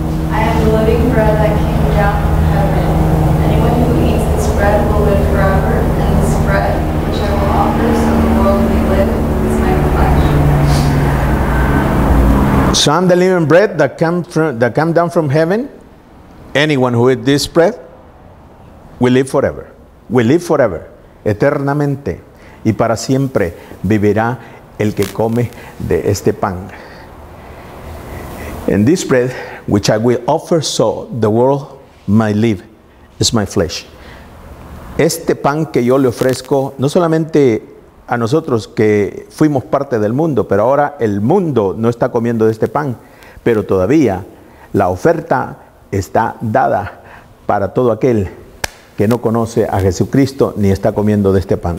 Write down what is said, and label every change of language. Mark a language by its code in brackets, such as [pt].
[en] I am the living bread that came down from heaven. Anyone who eats this bread will live forever, and this bread, which I will offer so the world may live, is my flesh. So I'm the living bread that come down from heaven. Anyone who eats this bread will live forever. Will live forever. [es] Eternamente. Y para siempre vivirá el que come de este pan. [en] And this bread, which I will offer so the world may live, is my flesh. [es] Este pan que yo le ofrezco, no solamente a nosotros que fuimos parte del mundo, pero ahora el mundo no está comiendo de este pan, pero todavía la oferta está dada para todo aquel que no conoce a Jesucristo ni está comiendo de este pan.